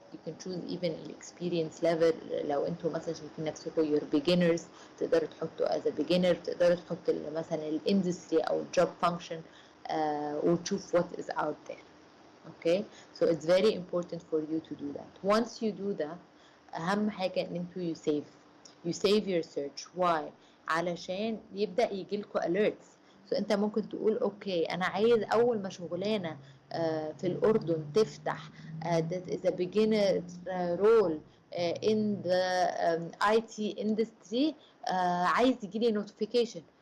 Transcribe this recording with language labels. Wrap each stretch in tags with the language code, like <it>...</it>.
<en>You can choose even experience level.</en> <ar>لو انتوا مثلا شايفين نفسكم</ar> <en>you're beginners</en> <ar>تقدروا تحطوا</ar> <en>as a beginner,</en> <ar>تقدروا تحطوا مثلا الاندستري او job function وتشوف</ar> <en>what is out there. Okay, so it's very important for you to do that. Once you do that,</en> <ar>أهم حاجة إن انتوا</ar> <en>you save your search. Why?</en> <ar>علشان يبدأ يجيلكوا alerts. So انت ممكن تقول اوكي انا عايز اول ما شغلانة في الأردن تفتح</ar> <en>that is a beginner role in the IT industry,</en> <ar>عايز يجيلي notification.</ar>